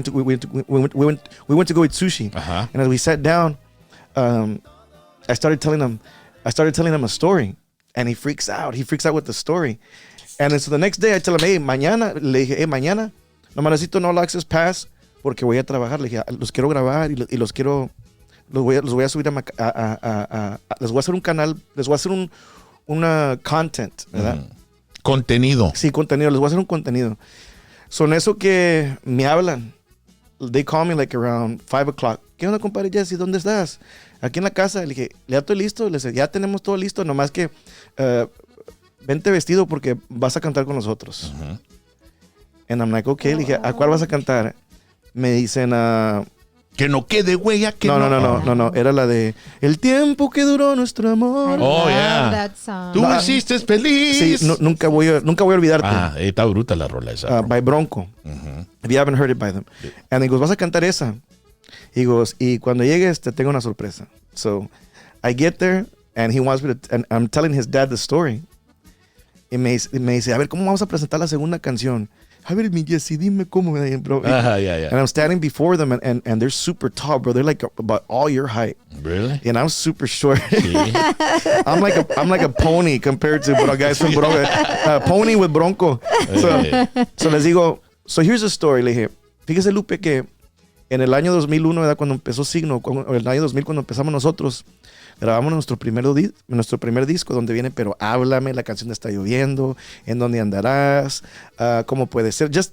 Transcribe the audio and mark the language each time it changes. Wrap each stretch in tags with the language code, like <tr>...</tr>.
<en>We went to go eat sushi, uh-huh. And as we sat down, I started telling him a story, and he freaks out. He freaks out with the story, and then so the next day I tell him, hey,</en> <es>mañana no necesito no all access pass porque voy a trabajar. Le dije, los quiero grabar y los voy a subir les voy a hacer un canal, les voy a hacer un content, ¿verdad? Contenido. Sí, contenido. Les voy a hacer un contenido. Son eso que me hablan.</es> <en>They call me like around 5 o'clock.</en> <es>¿Qué onda, compadre Jesse? ¿Dónde estás? Aquí en la casa. Le dije, ya estoy listo. Le dije, ya tenemos todo listo. Nomás que vente vestido porque vas a cantar con nosotros. Uh-huh.</es> <en>And I'm like, okay.</en> <es>Le dije, ¿a cuál vas a cantar? Me dicen, que no quede huella, que no. Era la de El tiempo que duró nuestro amor.</es> <en>Oh, yeah. That song.</en> <es>Tú hiciste feliz. Sí, nunca voy a olvidarte. Está bruta la rola esa.</es> <en>By Bronco. Uh-huh. If you haven't heard it by them. Yeah. And he goes,</en> <es>¿vas a cantar esa?</es> <en>He goes,</en> <es>y cuando llegues te tengo una sorpresa.</es> <en>So I get there and he wants me to, and I'm telling his dad the story.</en> <es>Y me dice, a ver, ¿cómo vamos a presentar la segunda canción? A ver, mi Jesse, dime cómo, bro.</es> <en>Yeah. And I'm standing before them, and they're super tall, bro. They're like about all your height. Really? And I'm super short. I'm like a pony compared to guys from Bronco. Pony with Bronco. So</en> <es>les digo,</es> <en>so here's the story.</en> <es>Le dije, fíjese, Lupe, que en el año 2001, ¿verdad? Cuando empezó Signo, o el año 2000, cuando empezamos nosotros, grabamos nuestro primer disco, donde viene Pero Háblame, la canción de Está Lloviendo, En Dónde Andarás, ¿Cómo Puede Ser?</es>